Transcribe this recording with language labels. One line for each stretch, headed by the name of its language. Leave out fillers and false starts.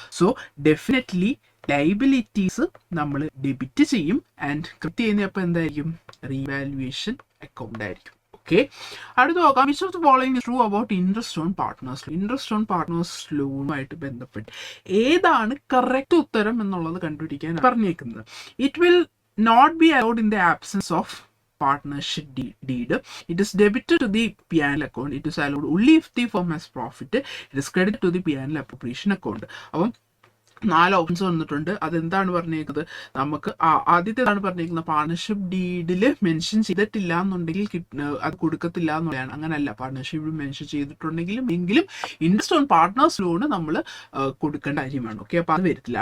Malayalam: So definitely liabilities നമ്മൾ debit ചെയ്യും and credit ചെയ്യുന്നപ്പോൾ എന്തായിരിക്കും, റീവാലുവേഷൻ അക്കൗണ്ട് ആയിരിക്കും. ഓക്കെ, അടുത്ത് നോക്കാം.
English: Which of the following is true about interest on partners loan.
Malayalam: Interest on partners ലോണുമായിട്ട് ബന്ധപ്പെട്ട് ഏതാണ് കറക്റ്റ് ഉത്തരം എന്നുള്ളത് കണ്ടുപിടിക്കാൻ പറഞ്ഞേക്കുന്നത്.
English: It will not be allowed in the absence of partnership deed. It is debited to the P&L account. It is allowed only if the firm has profit. It is credited to the P&L appropriation account.
Malayalam: അപ്പം 4 options വന്നിട്ടുണ്ട്. അതെന്താണ് പറഞ്ഞേക്കുന്നത്, നമുക്ക് ആദ്യത്തേതാണ് പറഞ്ഞേക്കുന്നത് partnership ഡീഡിൽ mention ചെയ്തിട്ടില്ല എന്നുണ്ടെങ്കിൽ അത് കൊടുക്കത്തില്ല എന്നുള്ളതാണ്. അങ്ങനെയല്ല, പാർട്ണർഷിപ്പ് മെൻഷൻ ചെയ്തിട്ടുണ്ടെങ്കിലും എങ്കിലും ഇൻട്രസ്റ്റ് ഓൺ പാർട്ട്നേഴ്സ് ലോണ് നമ്മൾ കൊടുക്കേണ്ട കാര്യമാണ്. ഓക്കെ, അപ്പോൾ അത് വരത്തില്ല.